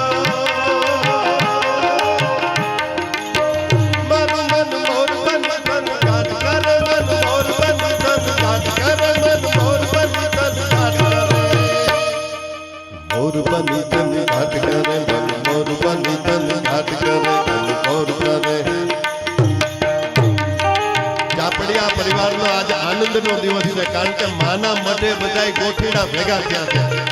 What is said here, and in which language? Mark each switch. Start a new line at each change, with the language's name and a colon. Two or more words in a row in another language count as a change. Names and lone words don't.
Gujarati: મન મોર બની થન ઘાટ કરે મન મોર બની થન ઘાટ કરે મન મોર બની થન ઘાટ કરે મોર બની થન ઘાટ કરે મન મોર બની થન ઘાટ કરે ઘન ઘોર કરે જાપડિયા પરિવારનો આજે આનંદનો દિવસ છે કારણ કે માના મઢે બધાય ગોઠીડા ભેગા થયા છે